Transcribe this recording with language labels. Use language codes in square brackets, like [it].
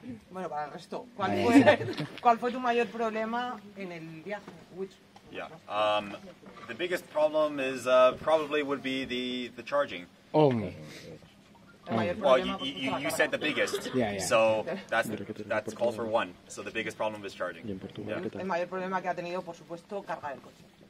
[es] Bueno, para el resto, ¿cuál fue tu mayor problema en el viaje? [en] Yeah, the biggest problem is probably would be the charging. Only. Well, you said the biggest, so that's calls for one. So the biggest problem is charging. Yeah. [es] El mayor problema que ha tenido, por supuesto, cargar el coche.